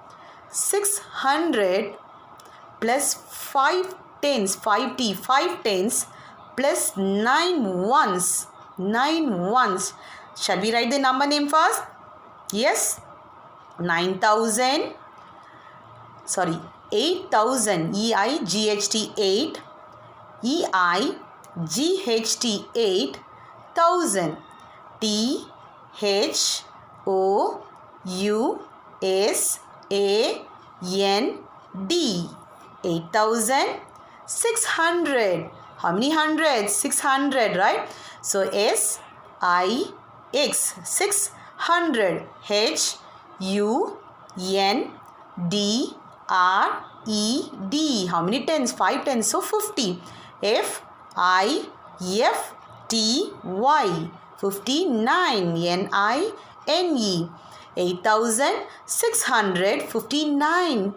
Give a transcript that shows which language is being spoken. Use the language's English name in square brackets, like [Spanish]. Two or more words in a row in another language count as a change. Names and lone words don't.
[English] 600 plus 5 tens. 5t. 5 tens plus 9 ones. 9 ones. Shall we write the number name first? Yes. 9,000. Sorry. 8,000. E-I-G-H-T 8. E-I-G-H-T 8,000. T-H-O-U-S-A-N-D 8,600. How many hundreds? 600, right? So S-I-X 600. H-U-N-D-R-E-D. How many tens? 5 tens. So 50. F-I-F-T-Y 59. N-I-N-E 8,659.